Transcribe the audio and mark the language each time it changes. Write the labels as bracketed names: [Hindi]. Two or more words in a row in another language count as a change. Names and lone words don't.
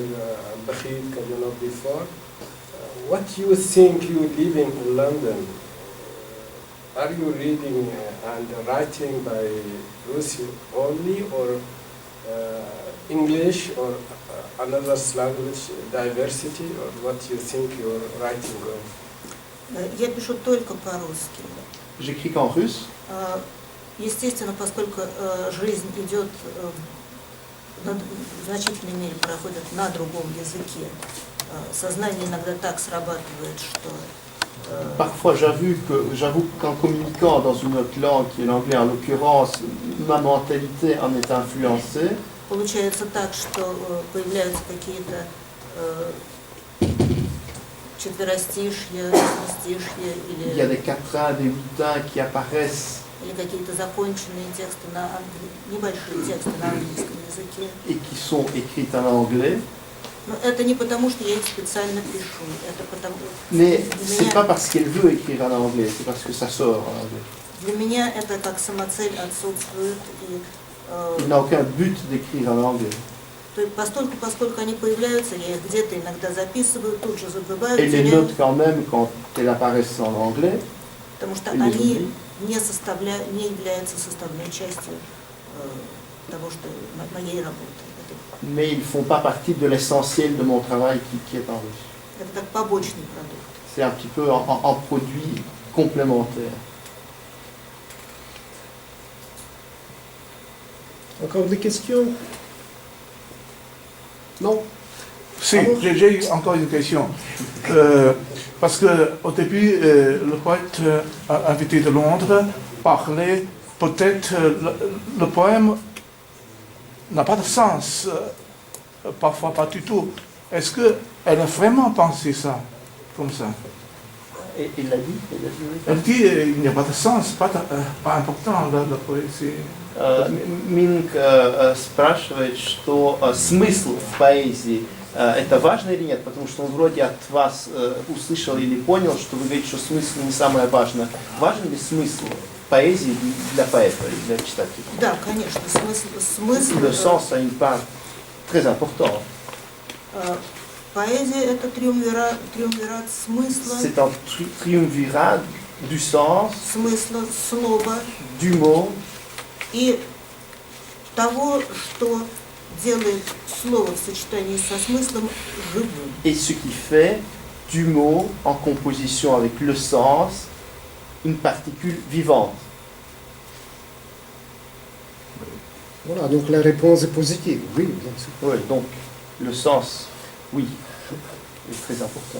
[English] Bakhit Kadyanov before. What you think you living in London? Are you reading and writing by Russian only, or English, or another language diversity, or what you think you're writing on? [Russian] Я пишу только по-русски. [French] J'écris qu'en russe. [Russian] Естественно, поскольку жизнь идет, в значительной мере проходит на другом языке, сознание иногда так срабатывает, что... [French] Parfois, j'avoue qu'en communiquant dans une autre langue, qui est l'anglais en l'occurrence, ma mentalité en est influencée. [Russian] Получается так, что появляются какие-то четверостишья, шестистишья [French] Il y a des quatrains, des huitains qui apparaissent [Russian] или какие-то законченные тексты небольшие тексты на английском языке. [French] et qui sont écrits en anglais. [Russian] Но это не потому, что я их специально пишу, это потому... [French] Mais c'est pas parce qu'elle veut écrire en anglais, c'est parce que ça sort en anglais. [Russian] Для меня это как самоцель отсутствует, и [French] Il n'a aucun but d'écrire en anglais. [Russian] то есть поскольку они появляются, я их где-то иногда записываю, тут же забываю, [French] Elle les [Russian] теряю, [French] note quand même quand elles apparaissent en anglais. [Russian] потому что [French] elle les [Russian] они [French] oublie. [Russian] не являются составной частью того, что моей работы. [French] Mais ils ne font pas partie de l'essentiel de mon travail qui est en russe. [Russian] Это как побочный продукт. [French] C'est un petit peu en produit complémentaire. Encore des questions? Non? Si, j'ai encore une question. Parce qu'au début, le poète invité de Londres parlait, peut-être le poème n'a pas de sens, parfois pas du tout. Est-ce qu'elle a vraiment pensé ça, comme ça? Et il l'a dit? Elle dit il n'y a pas de sens, pas important la poésie. [Russian] Минг спрашивает, что смысл в поэзии это важно или нет, потому что он вроде от вас услышал или понял, что вы говорите, что смысл не самое важное. Важен ли смысл поэзии для поэта, для читателя? Да, конечно, смысл. [French] Le sens a une part très importante. [Russian] Поэзия – это триумвират смысла, [French] C'est un triumvirat du sens, [Russian] смысла слова [French] du mot [Russian] и того, что делает слово в сочетании со смыслом живым. [French] Et ce qui fait du mot en composition avec le sens une particule vivante. Voilà, donc la réponse est positive. Oui, bien sûr. Oui, donc le sens, oui, est très important.